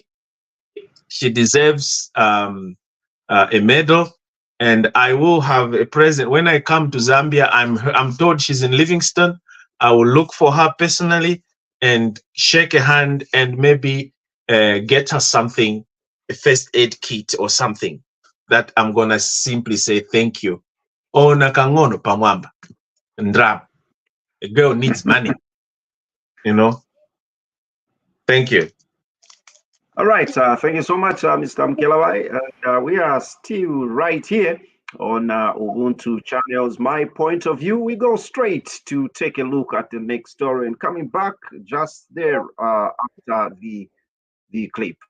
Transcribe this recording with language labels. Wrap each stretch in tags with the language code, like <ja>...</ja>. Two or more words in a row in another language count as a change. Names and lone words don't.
<en>She deserves a medal, and I will have a present when I come to Zambia. I'm told she's in Livingston. I will look for her personally and shake a hand and maybe get her something, a first aid kit or something, that I'm gonna simply say thank you. Oh, nakangono pamwamba ndra. A girl needs money, you know. Thank you. All right, thank you so much, Mr. Mkelawai. We are still right here on Ubuntu channels. My point of view, we go straight to take a look at the next story and coming back just there after the clip.</en>